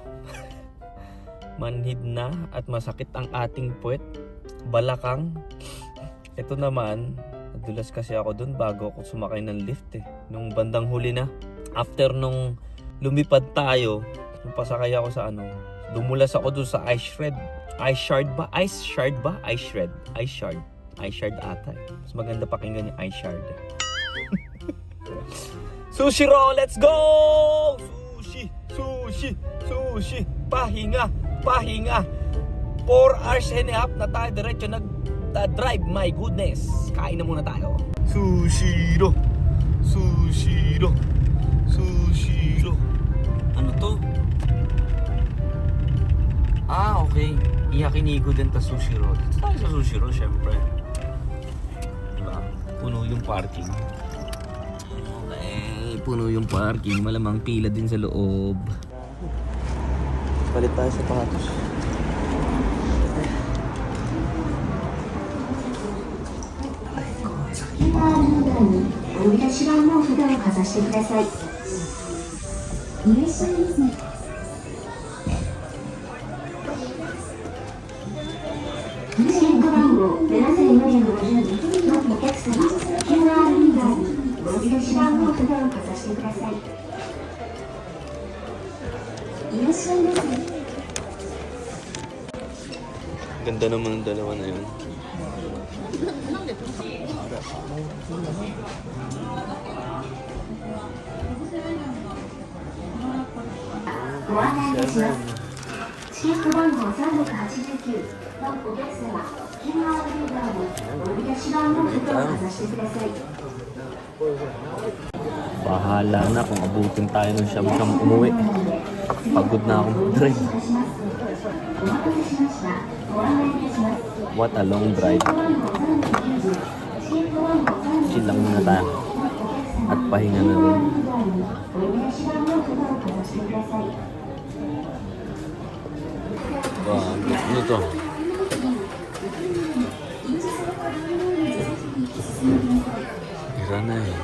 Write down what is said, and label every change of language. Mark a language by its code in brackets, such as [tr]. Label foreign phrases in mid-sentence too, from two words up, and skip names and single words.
[tl] Manhid na at masakit ang ating puwet, balakang. Ito naman, nadulas kasi ako dun bago ako sumakay ng lift eh. Nung bandang huli na, after nung lumipad tayo, nung pasakay ako sa ano, dumulas ako dun sa [en] ice shred. Ice shard ba? Ice shard ba? Ice shred. Ice shard. Ice shard [tl] ata eh. Mas maganda pakinggan yung ice shard. [en] Sushi roll, let's go! [tl] Sushi, sushi, sushi. Pahinga. [en] 4 hours and a half [tl] na tayo diretso nag-drive. [en] My goodness. [tl] Kain na muna tayo. Sushiro. Sushiro. Sushiro. Ano to? Ah, okay. Yakiniku din ta Sushiro. Dito tayo sa Sushiro, syempre. Diba? Puno yung parking. Okay. Puno yung parking. Malamang pila din sa loob. Palit tayo sa sapatos. [ja] 呼び出し番号札をかざしてください。いらっしゃいませ。チケット番号7452のお客様、QR リーダーにお呼び出し番号札をかざしてください。いらっしゃいませ。 [tl] Ganda naman ng dalawa na yun. [ja] チケット番号389のお客様、QR リーダーにお呼び出し番号札をかざしてください。 [tl] Bahala na kung abutin tayo ng siyam-siyam umuwi. Pagod na akong drive. [en] What a long drive. [tl] Chill lang muna tayo. At pahinga na rin. Ano to? Sana eh.